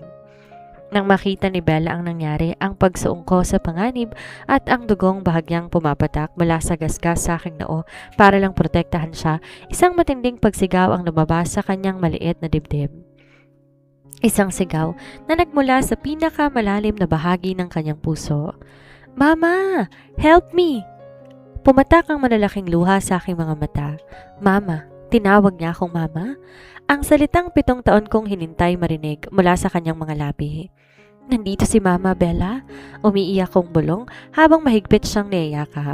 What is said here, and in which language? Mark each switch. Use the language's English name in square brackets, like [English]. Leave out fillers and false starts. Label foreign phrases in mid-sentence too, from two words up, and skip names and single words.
[Filipino] Nang makita ni Bella ang nangyari, ang pagsuong ko sa panganib at ang dugong bahagyang pumapatak mula sa gasgas sa aking noo para lang protektahan siya, isang matinding pagsigaw ang lumabas sa kanyang maliit na dibdib. Isang sigaw na nagmula sa pinakamalalim na bahagi ng kanyang puso. [English] "Mama! Help me!" [Filipino] Pumatak ang malalaking luha sa aking mga mata. "Mama!" Tinawag niya akong mama. Ang salitang 7 taon kong hinintay marinig mula sa kanyang mga labi. "Nandito si Mama, Bella." Umiiyak kong bulong habang mahigpit siyang niyayakap.